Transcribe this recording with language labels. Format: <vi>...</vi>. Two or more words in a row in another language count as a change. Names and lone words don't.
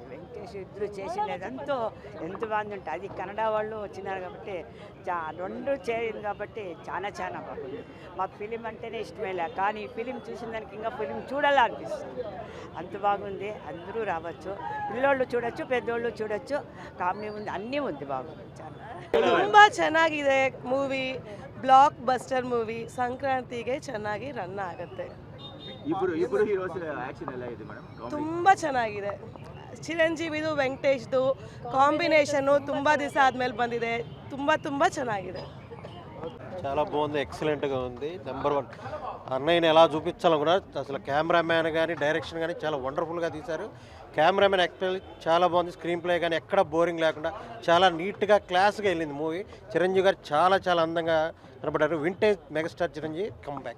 <te>వెంకటేష్ ఇద్దరు చేసినదంతా ఎంత బాగుంది అంటే, అది కన్నడ వాళ్ళు వచ్చినారు కాబట్టి రెండు చేరింది కాబట్టి చాలా చాలా బాగుంది. మాకు ఫిలిం అంటేనే ఇష్టమేలే, కానీ ఈ ఫిలిం చూసిన దానికి ఇంకా ఫిలిం చూడాలనిపిస్తుంది. అంత బాగుంది. అందరూ రావచ్చు, పిల్లోళ్ళు చూడొచ్చు, పెద్దోళ్ళు చూడొచ్చు. కామెడీ ఉంది, అన్నీ ఉంది, బాగుంది. చాలా</te> <kn>ತುಂಬ ಚೆನ್ನಾಗಿದೆ ಮೂವಿ,</kn> <en>blockbuster movie.</en> <kn>ಸಂಕ್ರಾಂತಿಗೆ ಚೆನ್ನಾಗಿ ರನ್ ಆಗುತ್ತೆ. ತುಂಬ ಚೆನ್ನಾಗಿದೆ. ಚಿರಂಜೀವಿದು ವೆಂಕಟೇಶ್ದು ಕಾಂಬಿನೇಷನ್ನು ತುಂಬ ದಿವಸ ಆದಮೇಲೆ ಬಂದಿದೆ. ತುಂಬ ತುಂಬ ಚೆನ್ನಾಗಿದೆ.</kn> <te>చాలా బాగుంది, ఎక్సలెంట్గా ఉంది. నెంబర్ 1 అన్నయ్యని ఎలా చూపించాలనుకున్నారు. అసలు కెమెరామ్యాన్ కానీ, డైరెక్షన్ కానీ చాలా వండర్ఫుల్గా తీశారు.</te> <en>cameramen actually</en> <te>చాలా బాగుంది. స్క్రీన్ ప్లే కానీ ఎక్కడ బోరింగ్ లేకుండా చాలా నీట్గా, క్లాస్గా వెళ్ళింది మూవీ. చిరంజీవి గారు చాలా చాలా అందంగా కనపడ్డారు.</te> <en>vintage megastar చిరంజీవి come back.</en>